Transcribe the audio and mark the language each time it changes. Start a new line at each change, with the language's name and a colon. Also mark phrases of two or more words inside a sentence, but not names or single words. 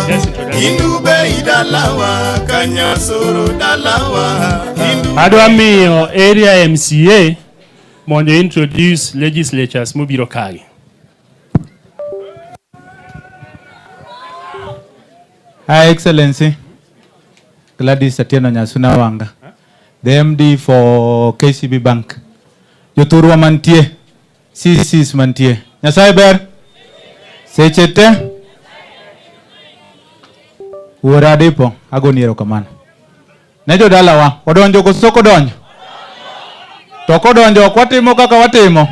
Luo (Kenya and Tanzania): Kendu Bay dalawa, kanyasoro dalawa. Adwa miyo area MCA mondo
English: introduce legislatures
Luo (Kenya and Tanzania): mobiro kagi.
English: Her Excellency Gladys Atieno Nyasuna Wanga, the MD for KCB Bank.
Luo (Kenya and Tanzania): Joturwa mantie, CCs mantie. Nyasaye ber? Sechete? Uora dipo, agoni erokamano. Nejo dalawa, odonjo koso kodonjo? To kodonjo ok watimo kaka watimo?